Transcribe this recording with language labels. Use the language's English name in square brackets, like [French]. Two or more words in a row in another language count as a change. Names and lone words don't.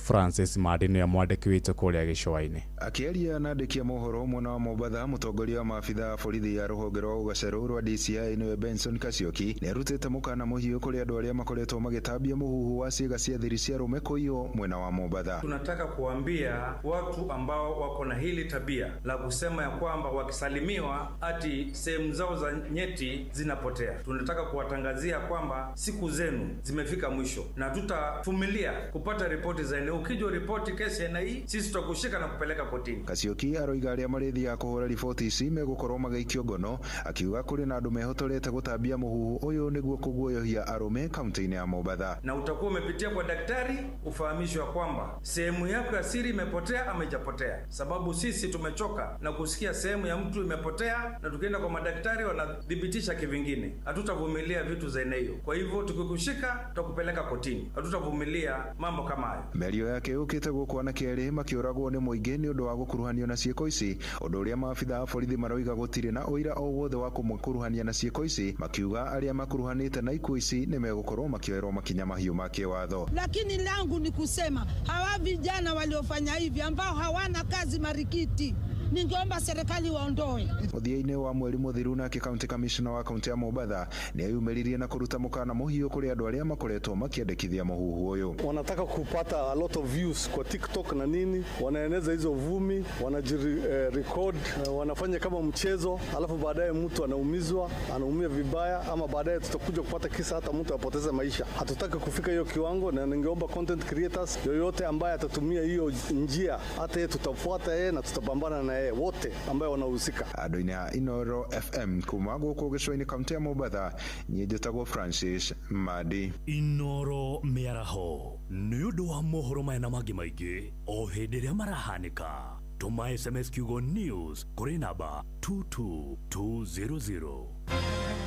[Kikuyu] Francis Madini ya mwandĩki witũ kũrĩa gĩcũa-inĩ. Akĩaria na andĩki a mohoro mwena wa Mombasa, mũtongoria wa maabitha borithi ya rũhonge rwa ũgacerũ rwa DCI nĩwe Benson Kasioki nĩ arutĩte mũkana mũhiũ kũrĩ andũ arĩa makoretwo magĩtambia mũhuhu wa ciĩga cia thiri cia arũme kũiywo mwena wa Mombasa. [Swahili] Tunataka kuambia watu ambao wako na hili tabia la kusema ya kwamba wakisalimiwa ati sehemu zao za nyeti zinapotea. Tunataka kuwatangazia kwamba siku zenu zimefika mwisho na tutavumilia kupata ripoti za eneo. Ukijua ripoti kesi ya hii sisi tutakushika na kupeleka kotini. [Kikuyu] Kasioki aroiga arĩa marĩthiaga kũhũra riboti ici megũkorwo magĩikio ngono, akiuga kũrĩ na andũ mehotorete gũtambia mũhuhu ũyũ nĩguo kũguoyohia arũme kaunti-inĩ ya Mombasa. [Swahili] Na utakuwa umepitia kwa daktari ufahamishwe kwamba sehemu yako ya siri imepotea ama haijapotea, sababu sisi tumechoka na kusikia sehemu ya mtu imepotea na tukienda kwa madaktari wanadhibitisha kivingine. Hatutavumilia vitu za aina hiyo. Kwa hivyo tukikushika tutakupeleka kotini. Hatutavumilia mambo kama hayo. [Kikuyu] Mĩario yake yũkĩte gũkũ anake erĩ makĩũragwo nĩ mũingĩ nĩ ũndũ wa gũkuruhanio na ciĩko ici, ũndũ ũrĩa maabitha a borithi maroiga gũtirĩ na ũira o wothe wa kũmũkuruhania na ciĩko ici, makiuga arĩa makuruhanĩte na ikuũ ici nĩ megũkorwo makĩoerwo makinya mahiũ ma kĩwatho. [Swahili] Lakini langu ni kusema hawa vijana waliofanya hivi ambao hawana kazi marikiti, ningeomba serikali waondoe. [Kikuyu] Mũthia-inĩ wa mweri mũthiru nake [English] county commissioner [Kikuyu] wa kaunti ya Mombasa nĩ ayumĩririe na kũruta mũkana mũhiũ kũrĩ andũ arĩa makoretwo makĩendekithia mũhuhu ũyũ. [Swahili] Wanataka kupata [English] a lot of views [Swahili] kwa TikTok na nini, wanaeneza hizo vumi, wanajirecord, wanafanya kama mchezo, alafu baadaye mtu anaumia vibaya, ama baadaye tutakuja kupata kisa hata mtu apoteze maisha. Hatutaki kufika hiyo kiwango, na ningeomba [English] content creators [Swahili] yoyote ambaye atatumia hiyo njia, hata yeye tutafuata yeye na tutapambana na yeye wote ambao wanahusika. [Kikuyu] Andũ-inĩ a Inoro FM kuma gũkũ gĩcũa-inĩ kaunti ya Mombasa, niĩ njĩtagwo Francis Madi. Inoro mĩaraho nĩ ũndũ wa mohoro maya na mangĩ maingĩ o hĩndĩ ĩrĩa marahanĩka. Tũma SMS kiugo news kũrĩ namba 22200.